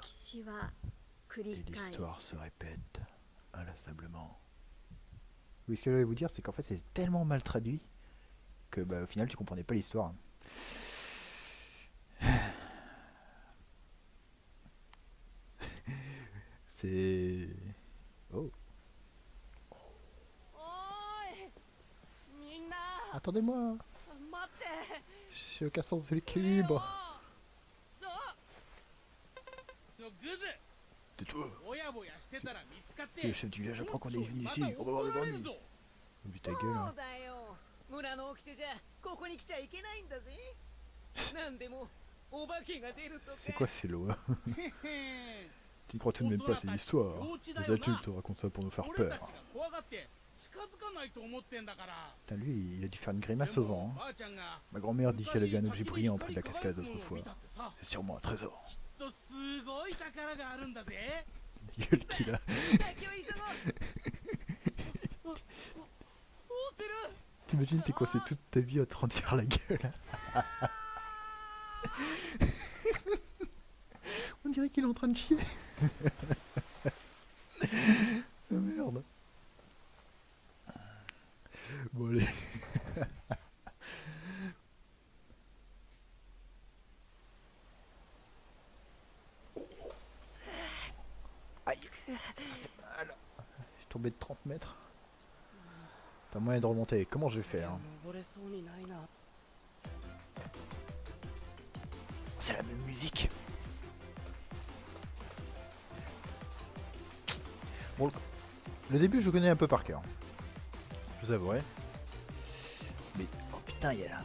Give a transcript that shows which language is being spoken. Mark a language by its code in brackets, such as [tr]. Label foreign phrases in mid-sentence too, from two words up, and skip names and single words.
[fr] Et l'histoire se répète inlassablement. Oui, ce que je voulais vous dire, c'est qu'en fait, c'est tellement mal traduit que, bah, au final, tu comprenais pas l'histoire. C'est... Oh. [ja] おーいみんな [fr] Attendez-moi. [ja] 待って [fr] J'ai aucun sens de l'équilibre. [ja] グズ [fr] Tais-toi. [ja] ぼやぼやしてたら見つかっ [fr] C'est [ja] て [fr] le chef du village apprend qu'on est [ja] 村長 [fr] venu [ja] にま [fr] ici. [ja] た [fr] On va voir [ja] 怒 [fr] les [ja] られる [fr] grands. [ja] ぞ [fr] Vu [ja] そ [fr] ta gueule. Hein. [ja] うだよ村の掟じゃここに来ちゃいけないんだぜなんでもお化けが出るとか [fr] C'est quoi ces lois? へへ Tu ne crois tout de même pas ces histoires. Les adultes te racontent ça pour nous faire [ja] 俺たち [fr] peur. [ja] が怖がって近づかないと思ってんだから [fr] Putain, lui, il a dû faire une grimace [ja] で [fr] au [ja] も [fr] vent. Hein. [ja] ばあちゃんが [fr] Ma grand-mère dit qu'elle a vu un objet [ja] 昔 [fr] brillant près de la [ja] 光 [fr] cascade [ja] り輝くものを [fr] autrefois. [ja] 見たってさ [fr] C'est sûrement un trésor. [ja] きっとすごい宝があるんだぜ [fr] La gueule qu'il a. [ja] 先を急ごう落ちる [fr] T'imagines, t'es coincé toute ta vie à te rendre faire la gueule. On dirait qu'il est en train de chier. Ah merde. Bon allez. Aïe. Ça fait mal. Je suis tombé de 30 mètres. Pas moyen de remonter. Comment je vais faire hein? [ja] 登れそうにないな [fr] C'est la même musique. Bon, le début je connais un peu par cœur. Je vous avouerai. Mais oh putain, il y a là.